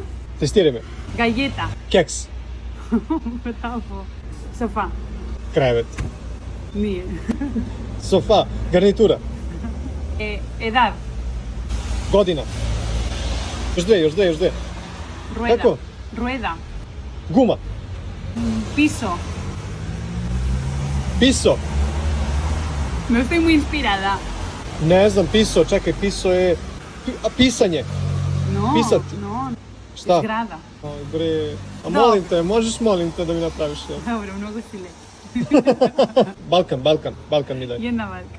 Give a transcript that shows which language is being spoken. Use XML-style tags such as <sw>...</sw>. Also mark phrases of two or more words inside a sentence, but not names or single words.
<sr>Testiraj me.</sr> <es>Galleta.</es> <sr>Keks. Bravo. Sofá. Krevet. Nije. Sofa. Garnitura.</sr> <es>Edad.</es> <sr>Godina. Još dve.</sr> <es>Rueda.</es> <sr>Kako?</sr> <es>Rueda.</es> <sr>Guma.</sr> <es>Piso. Piso. No estoy muy inspirada.</es> <sr>Ne znam, piso. Čekaj, piso je... Pisanje.</sr> <es>No.</es> <sr>Pisat.</sr> <es>No.</es> <sr>Šta? Zgrada. Aj bre. A Da. molim te da mi napraviš ja. Dobro, mnogo si lep. Balkan mi daj. Jedna valjka.</sr>